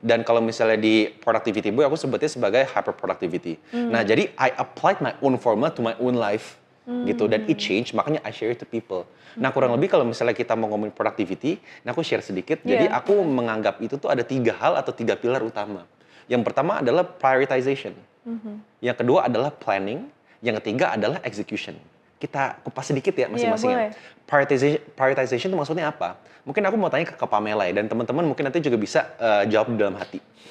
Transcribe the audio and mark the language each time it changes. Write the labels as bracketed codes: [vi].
[id] Dan kalau misalnya di Productivity Boy aku sebutnya sebagai hyper productivity. Nah, jadi [en] I applied my own formula to my own life [id] gitu dan [en] it change, [id] makanya [en] I share it to people. [id] Nah, kurang lebih kalau misalnya kita mau ngomongin productivity, nah aku share sedikit. Jadi aku menganggap itu tuh ada 3 hal atau 3 pilar utama. Yang pertama adalah prioritization. Yang kedua adalah planning. Yang ketiga adalah execution. Kita kupas sedikit ya masing-masing. Prioritization itu maksudnya apa? Mungkin aku mau tanya ke Pamela ya, dan teman-teman mungkin nanti juga bisa jawab dalam hati.